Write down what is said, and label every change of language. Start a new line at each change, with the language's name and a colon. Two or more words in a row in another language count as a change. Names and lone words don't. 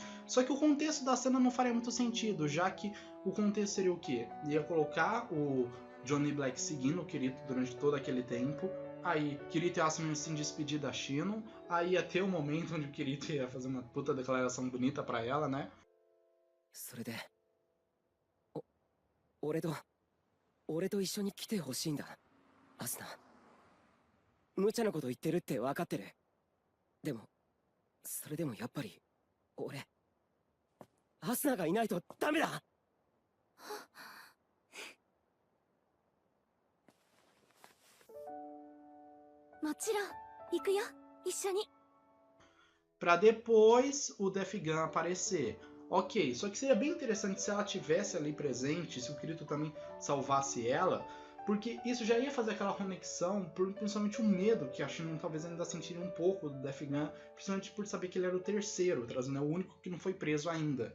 Portuguese: Só que o contexto da cena não faria muito sentido, já que o contexto seria o quê? Ia colocar o Johnny Black seguindo o Kirito durante todo aquele tempo. Aí Kirito ia assumir se despedir da Shinon. Aí ia ter um momento onde o Kirito ia fazer uma puta declaração bonita pra ela, né?
Japanese: それで、俺と一緒に来てほしいんだ、アスナ。無茶なこと言ってるって分かってる。でも、それでもやっぱり、アスナがいないとダメだ。もちろん行くよ、一緒に。
Portuguese: Pra depois o Death Gun aparecer. Ok, só que seria bem interessante se ela tivesse ali presente, se o Kirito também salvasse ela, porque isso já ia fazer aquela conexão, principalmente o medo que a Shinon talvez ainda sentiria um pouco do Death Gun, principalmente por saber que ele era o terceiro, trazendo o único que não foi preso ainda.